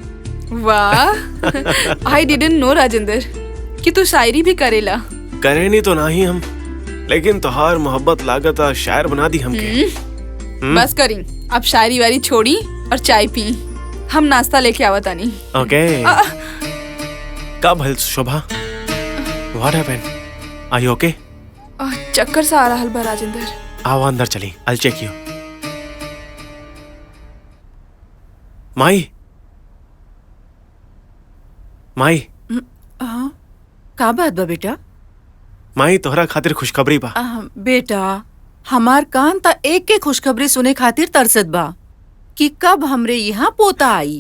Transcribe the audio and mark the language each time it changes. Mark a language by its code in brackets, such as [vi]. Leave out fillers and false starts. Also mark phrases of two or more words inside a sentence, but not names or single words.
[bho] वाह, [en] I didn't know [bho] राजेंद्र कि तू शायरी भी करेला। करे नहीं तो नहीं हम, लेकिन तोहार मोहब्बत लागत शायर बना दी हमके। बस करी, अब शायरी वारी छोड़ी और चाय पी। हम नाश्ता लेके आवत आनी। ओके। कब हल शोभा? [en] What happened? Are you okay? [bho] चक्कर सा आ रहा बा राजेंद्र। आओ अंदर चली, [en] I'll check you। [bho] माई, माई, का बात बा बेटा? माई तोहरा खातिर खुशखबरी बा। बेटा, हमार कान ता एक के खुशखबरी सुने खातिर तरसत बा कि कब हमरे यहाँ पोता आई।